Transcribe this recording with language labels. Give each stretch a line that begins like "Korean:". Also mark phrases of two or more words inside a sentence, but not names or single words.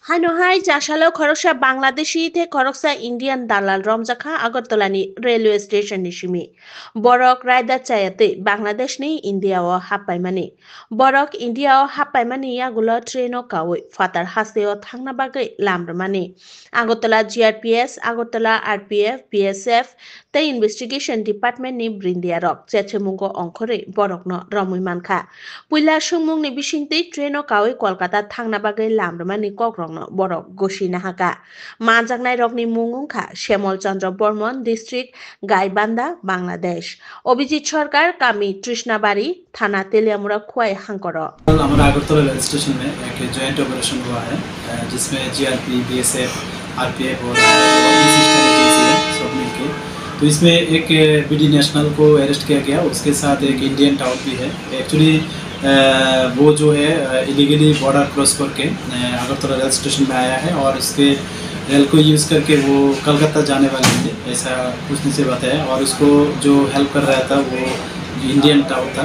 Kok Borok: হাইনহাই চাশালো খরকসা বাংলাদেশি থে খরকসা ইন্ডিয়ান দালাল রমজাখা আগরতলানি রেলওয়ে স্টেশন নিশিমি বরক রায়দা চায়াতে বাংলাদেশনি ইন্ডিয়াও হাপ্পাইমানি বরক ইন্ডিয়াও হাপ্পাইমানি আগুলো ট্রেনও কাওই ফাতার হাসেও থাংনা বাগৈ লামরমানি আগরতলা জিআরপিএস আগরতলা আরপিএফ বিএসএফ তে
English: investigation departmentni
Kok Borok: ব্রিন্দিয়ারক চেচেমুঙ্গ অংখরে বরকনো রমুইমানখা পুইলা সুংমুংনি বিসিংতে ট্রেনও কাওই কলকাতা থাংনা বাগৈ লামরমানি কগ্রং বরক গসিনা হাকা মাজাকনাই রকনি মুংখা শ্যামল চন্দ্র বর্মন ডিস্ট্রিক্ট গাইবান্ধা বাংলাদেশ অভিজিৎ সরকার কামি তৃষ্ণাবাড়ी थाना तेलियामुरा खुआई हांकर
Hindi: हमारा अगरतला रेल स्टेशन में एक
English: joint operation
Hindi: हुआ है जिसमें जीआरपी बीएसएफ आरपीएफ और सब मिलके तो इसमें एक
English: BD national
Hindi: को अरेस्ट किया गया उसके साथ एक
English: Indian tout
Hindi: भी है एक्चुअली वो जो है
English: illegally border cross
Hindi: करके अगरतला रेल स्टेशन में आया है और उसके रेल को यूज़ करके वो कलकत्ता जाने वाले थे ऐसा पूछने से बताया और उसको जो हेल्प कर रहा था वो
English: Indian tout
Hindi: था।